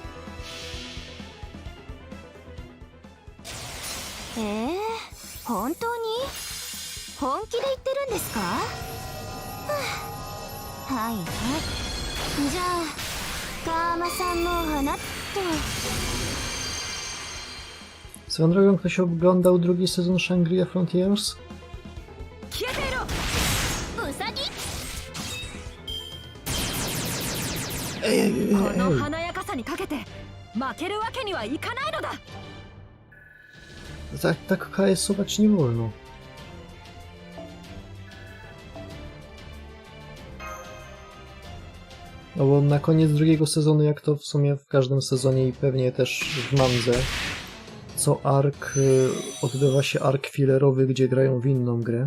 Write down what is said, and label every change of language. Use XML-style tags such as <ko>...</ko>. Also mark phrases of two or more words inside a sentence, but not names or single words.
<ja>本当に本気で言ってるんですか？はいはい。じゃあカーマさんの花と。</ja> <pl>Swoją drogą, ktoś oglądał drugi sezon Shangri-La Frontiers?</pl> <ja>消えていろ。うさぎ。この華やかさにかけて負けるわけにはいかないのだ。</ja> <pl>Tak KS-ować nie wolno. No bo na koniec drugiego sezonu, jak to w sumie w każdym sezonie i pewnie też w mandze, co ark odbywa się ark fillerowy, gdzie grają w inną grę.</pl>